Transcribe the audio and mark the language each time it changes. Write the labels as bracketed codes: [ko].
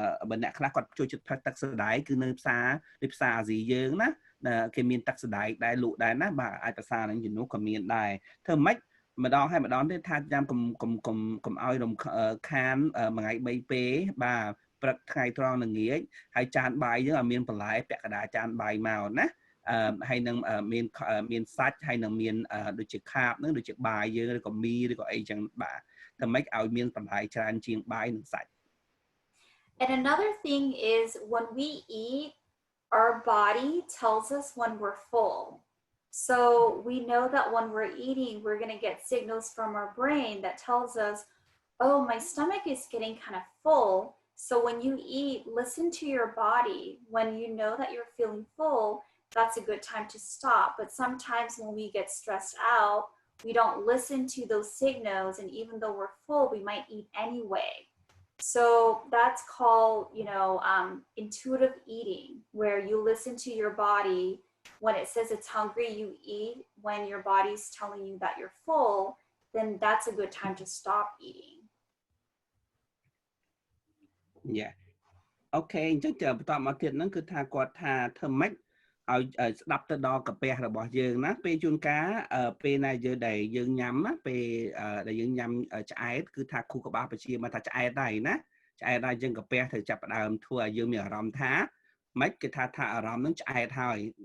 [km] បើអ្នកខ្លះគាត់ចូលចិត្តផឹកទឹកសណ្តែកគឺនៅផ្សារអាស៊ីយើងណាគេមានទឹកសណ្តែកដែរលក់ដែរណាបាទអាចភាសាហ្នឹងជំនួសក៏មានដែរធ្វើម៉េចម្ដងហើយម្ដងទៀតថាញ៉ាំកុំឲ្យរំខានមួយថ្ងៃ3ពេលបាទព្រឹកថ្ងៃត្រង់ល្ងាចហើយចានបាយយើងឲ្យមានបន្លែពាក់កណ្ដាលចានបាយមកណាហើយនឹងមានសាច់ហើយនឹងមានដូចជាខាបហ្នឹងដូចជាបាយយើងឬក៏មីឬក៏អីចឹងបាទធ្វើម៉េចឲ្យមានបន្លែច្រើនជាងបាយនិងសាច់ [en] And another thing is when we eat, our body tells us when we're full. So we know that when we're eating, we're going to get signals from our brain that tells us, oh, my stomach is getting kind of full. So when you eat, listen to your body. When you know that you're feeling full, that's a good time to stop. But sometimes when we get stressed out, we don't listen to those signals. And even though we're full, we might eat anyway. So that's called, intuitive eating, where you listen to your body. When it says it's hungry, you eat. When your body's telling you that you're full, then that's a good time to stop eating. Yeah. [km] Okay អញ្ចឹងបន្តមកទៀតហ្នឹងគឺថាគាត់ថាធ្វើម៉េចឲ្យស្ដាប់ទៅដល់កាពះរបស់យើងណាពេលជួនកាលពេលណាដែលយើងញ៉ាំណាពេលដែលយើងញ៉ាំឆ្អែតគឺថាគូក្បាលបជាមកថាឆ្អែតដែរណាឆ្អែតដែរយើងកាពះត្រូវចាប់ផ្ដើមធ្វើឲ្យយើងមានអារម្មណ៍ថាម៉េចគេថាអារម្មណ៍ហ្នឹងឆ្អែតហើយ